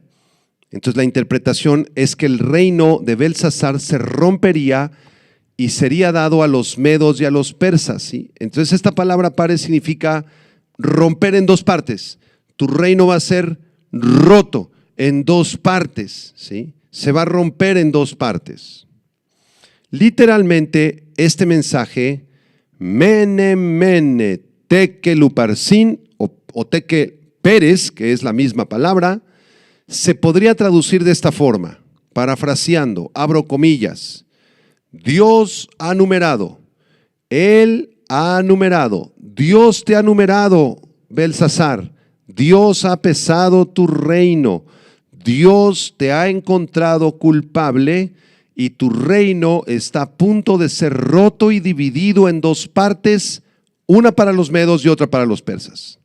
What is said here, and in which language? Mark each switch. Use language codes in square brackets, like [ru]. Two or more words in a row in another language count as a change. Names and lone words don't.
[es] Entonces la interpretación es que el reino de Belsasar se rompería y sería dado a los medos y a los persas, ¿sí? Entonces esta palabra Peres significa romper en dos partes. Tu reino va a ser roto en dos partes, ¿sí? Se va a romper en dos partes. Literalmente este mensaje, [arc] mene mene tekel uparsin o tekel Peres, [es] que es la misma palabra, se podría traducir de esta forma, parafraseando, abro comillas: Dios ha numerado, Él ha numerado, Dios te ha numerado, Belsasar, Dios ha pesado tu reino, Dios te ha encontrado culpable y tu reino está a punto de ser roto y dividido en dos partes, una para los medos y otra para los persas.